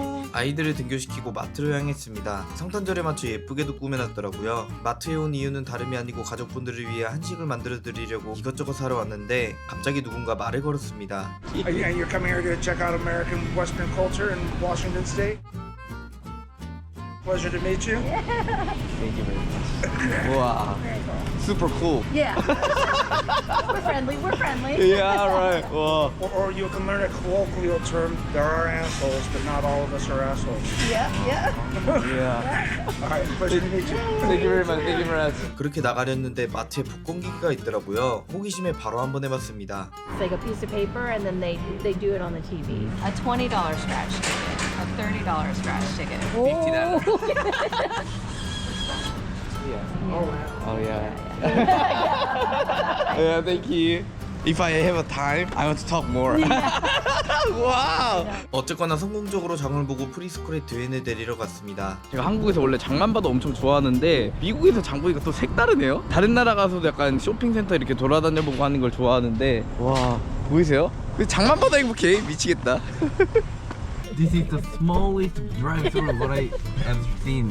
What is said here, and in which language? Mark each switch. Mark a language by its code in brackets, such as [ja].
[ko] 아이들을 등교시키고 마트로 향했습니다. 성탄절에 맞춰 예쁘게도 꾸며놨더라고요. 마트에 온 이유는 다름이 아니고 가족분들을 위해 한식을 만들어 드리려고 이것저것 사러 왔는데 갑자기 누군가 말을 걸었습니다. [en] And you're coming here to check out American Western culture in Washington State? Pleasure to meet you. Thank you very much. Wow. Super cool. Yeah. We're friendly. We're friendly. Yeah, right. Wow. Or you can learn a colloquial term. There are assholes, but not all of us are assholes. Yeah. Yeah. All right, pleasure to meet you. Thank you very much. Thank you very much. [ko] 그렇게 나가려는데 마트에 복권기가 있더라고요. 호기심에 바로 한번 해봤습니다. [en] It's like a piece of paper, and then they do it on the TV. A $20 scratch ticket. A $30 scratch ticket. $50. Oh yeah. Yeah, thank you. If I have a time, I want to talk more. [ko] 와우. 어쨌거나 성공적으로 장을 보고 프리스쿨의 드웬을 데리러 갔습니다. 제가 한국에서 원래 장만 봐도 엄청 좋아하는데 미국에서 장 보니까 또 색다르네요. 다른 나라 가서도 약간 쇼핑센터 이렇게 돌아다녀보고 하는 걸 좋아하는데 와, 보이세요? 장만 봐도 행복해. 미치겠다. [en] This is the smallest drive-through what I have seen.